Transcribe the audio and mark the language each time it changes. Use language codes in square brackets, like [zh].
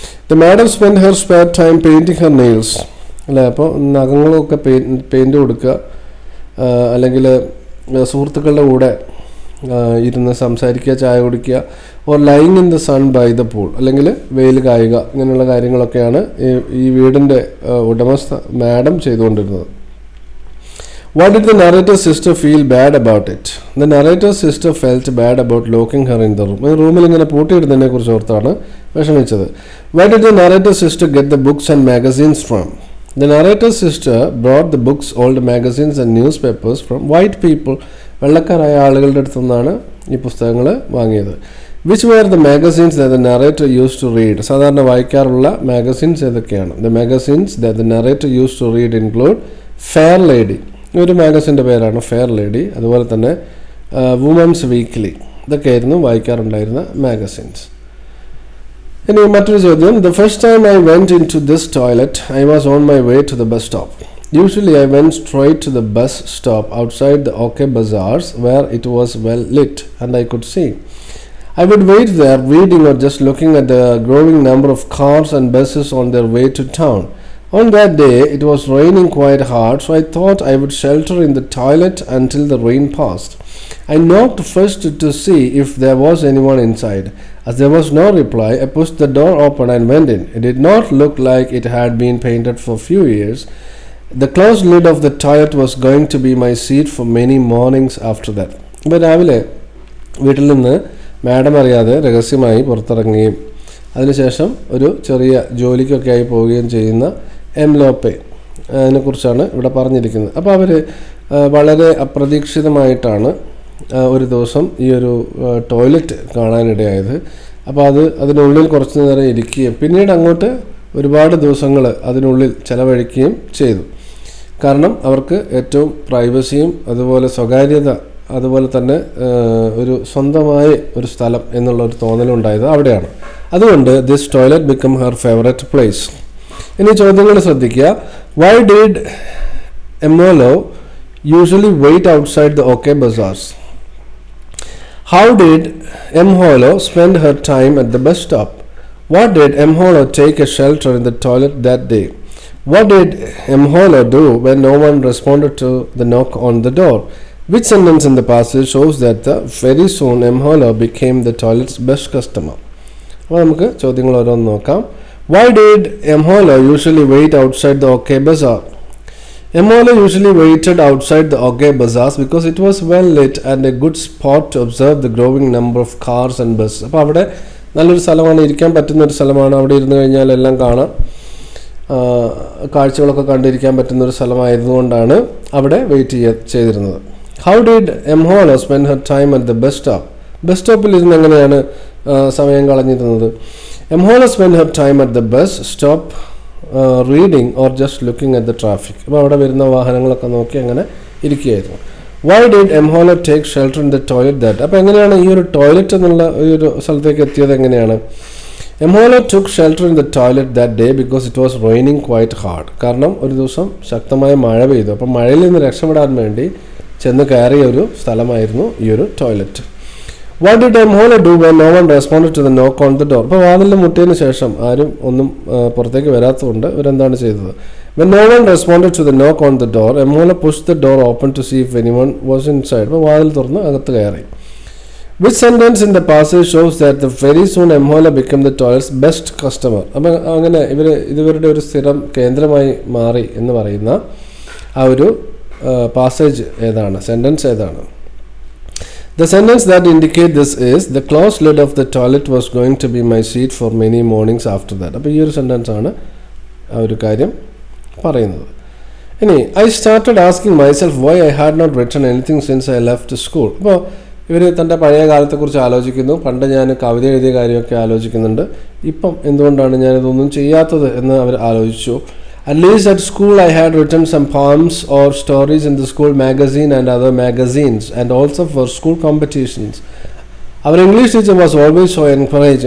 [en] The madam spend her spare time painting her nails. [ml] അല്ലേ, അപ്പോൾ നഖങ്ങളൊക്കെ paint കൊടുക്കുക, അല്ലെങ്കിൽ സുഹൃത്തുക്കളുടെ കൂടെ ഇരുന്ന് സംസാരിക്കുക, ചായ കുടിക്കുക, [en] or lying in the sun by the pool, [ml] അല്ലെങ്കിൽ വെയിൽ കായുക, ഇങ്ങനെയുള്ള കാര്യങ്ങളൊക്കെയാണ് ഈ വീടിൻ്റെ ഉടമസ്ഥ മാഡം ചെയ്തുകൊണ്ടിരുന്നത്. [en] What did the narrator's sister feel bad about it? The narrator's sister felt bad about locking her in the room. [ml] റൂമിൽ ഇങ്ങനെ പൂട്ടിയിടുന്നതിനെ കുറിച്ച് ഓർത്താണ് വിഷമിച്ചത്. [en] Where did the narrator's sister get the books and magazines from? The narrator's sister brought the books, old magazines and newspapers from white people. [ml] വെള്ളക്കാരായ ആളുകളുടെ അടുത്തു നിന്നാണ് ഈ പുസ്തകങ്ങൾ വാങ്ങിയത്. [en] Which were the magazines that the narrator used to read? [ml] സാധാരണ വായിക്കാറുള്ള magazines ഏതൊക്കെയാണ്? [en] The magazines that the narrator used to read include Fair Lady, [ml] ഒരു മാഗസിൻ്റെ പേരാണ് ഫെയർ ലേഡി, അതുപോലെ തന്നെ വുമൻസ് വീക്ക്ലി, ഇതൊക്കെയായിരുന്നു വായിക്കാറുണ്ടായിരുന്ന മാഗസിൻസ്. ഇനി മറ്റൊരു ചോദ്യം. [en] The first time I went into this toilet I was on my way to the bus stop. Usually I went straight to the bus stop outside the OK Bazaars where it was well lit and I could see. I would wait there reading or just looking at the growing number of cars and buses on their way to town. On that day it was raining quite hard, so I thought I would shelter in the toilet until the rain passed. I knocked first to see if there was anyone inside. As there was no reply, I pushed the door open and went in. It did not look like it had been painted for a few years. The closed lid of the toilet was going to be my seat for many mornings after that. [ml] ഇപ്പോൾ രാവിലെ വീട്ടിൽ നിന്ന് madam അറിയാതെ രഹസ്യമായി പുറത്തിറങ്ങുകയും അതിനുശേഷം ഒരു ചെറിയ ജോലിക്കൊക്കെ ആയി പോവുകയും ചെയ്യുന്ന എം ലോപ്പെ അതിനെക്കുറിച്ചാണ് ഇവിടെ പറഞ്ഞിരിക്കുന്നത്. അപ്പോൾ അവർ വളരെ അപ്രതീക്ഷിതമായിട്ടാണ് ഒരു ദിവസം ഈ ഒരു ടോയ്ലറ്റ് കാണാനിടയായത്. അപ്പോൾ അതിനുള്ളിൽ കുറച്ച് നേരം ഇരിക്കുകയും പിന്നീട് അങ്ങോട്ട് ഒരുപാട് ദിവസങ്ങൾ അതിനുള്ളിൽ ചെലവഴിക്കുകയും ചെയ്തു. കാരണം അവർക്ക് ഏറ്റവും പ്രൈവസിയും അതുപോലെ സ്വകാര്യത അതുപോലെ തന്നെ ഒരു സ്വന്തമായ ഒരു സ്ഥലം എന്നുള്ള ഒരു തോന്നലുണ്ടായത് അവിടെയാണ്. അതുകൊണ്ട് [en] This toilet become her favourite place. [ml] ഇനി ചോദ്യങ്ങൾ ശ്രദ്ധിക്കുക. [en] Why did Emholo usually wait outside the okay Bazaars? How did Emholo spend her time at the bus stop? What did Emholo take a shelter in the toilet that day? What did Emholo do when no one responded to the knock on the door? Which sentence in the passage shows that very soon Emholo became the toilet's best customer? [ml] അപ്പോൾ നമുക്ക് ചോദ്യങ്ങൾ ഓരോന്ന് നോക്കാം. [en] Why did Emholo usually wait outside the OK Bazaar? Emholo usually waited outside the OK Bazaars because it was well lit and a good spot to observe the growing number of cars and buses. [ml] അപ്പോൾ അവിടെ നല്ലൊരു സ്ഥലമാണ്, ഇരിക്കാൻ പറ്റുന്നൊരു സ്ഥലമാണ്. അവിടെ ഇരുന്ന് കഴിഞ്ഞാൽ എല്ലാം കാണാം, കാഴ്ചകളൊക്കെ കണ്ടിരിക്കാൻ പറ്റുന്നൊരു സ്ഥലമായതുകൊണ്ടാണ് അവിടെ വെയിറ്റ് ചെയ്തിരുന്നത്. [en] How did Emholo spend her time at the bus stop? [ml] Bus സ്റ്റോപ്പിൽ ഇരുന്ന് എങ്ങനെയാണ് സമയം കളഞ്ഞിരുന്നത്? [en] Emholo spend her time at the bus stop reading or just looking at the traffic. [ml] അപ്പോൾ അവിടെ വരുന്ന വാഹനങ്ങളൊക്കെ നോക്കി അങ്ങനെ ഇരിക്കുകയായിരുന്നു. [en] Why did Emholo take shelter in the toilet that? [ml] അപ്പോൾ എങ്ങനെയാണ് ഈ ഒരു ടോയ്ലറ്റ് എന്നുള്ള ഈ ഒരു സ്ഥലത്തേക്ക് എത്തിയത്? എങ്ങനെയാണ്? [en] Emholo took shelter in the toilet that day because it was raining quite hard. [ml] കാരണം ഒരു ദിവസം ശക്തമായ മഴ പെയ്തു. അപ്പം മഴയിൽ നിന്ന് രക്ഷപ്പെടാൻ വേണ്ടി ചെന്ന് കയറിയ ഒരു സ്ഥലമായിരുന്നു ഈ ഒരു toilet. [en] What did Emholo do when no one responded to the knock on the door? [ml] അപ്പോൾ വാതിലിൽ മുട്ടിയതിന് ശേഷം ആരും ഒന്നും പുറത്തേക്ക് വരാത്തതുകൊണ്ട് ഇവരെന്താണ് ചെയ്തത്? [en] When no one responded to the knock on the door, Emholo pushed the door open to see if anyone was inside. [ml] അപ്പോൾ വാതിൽ തുറന്ന് അകത്ത് കയറി. [en] Which sentence in the passage shows that the very soon Emholo became the toilet's best customer? [ml] അപ്പം അങ്ങനെ ഇവരുടെ ഒരു സ്ഥിരം കേന്ദ്രമായി മാറി എന്ന് പറയുന്ന ആ ഒരു പാസേജ് ഏതാണ്, സെൻറ്റൻസ് ഏതാണ്? [en] The sentence that indicate this is the closed lid of the toilet was going to be my seat for many mornings after that. [ml] അപ്പോൾ ഈ ഒരു സെൻറ്റൻസ് ആണ് ആ ഒരു കാര്യം പറയുന്നത്. ഇനി [en] I started asking myself why I had not written anything since I left school. [ml] അപ്പോൾ ഇവർ തൻ്റെ പഴയ കാലത്തെക്കുറിച്ച് ആലോചിക്കുന്നു. പണ്ട് ഞാൻ കവിത എഴുതിയ കാര്യമൊക്കെ ആലോചിക്കുന്നുണ്ട്. ഇപ്പം എന്തുകൊണ്ടാണ് ഞാനിതൊന്നും ചെയ്യാത്തത് എന്ന് അവർ ആലോചിച്ചു. [en] At least at school I had written some poems or stories in the school magazine and other magazines and also for school competitions. Our English teacher was always so encouraged.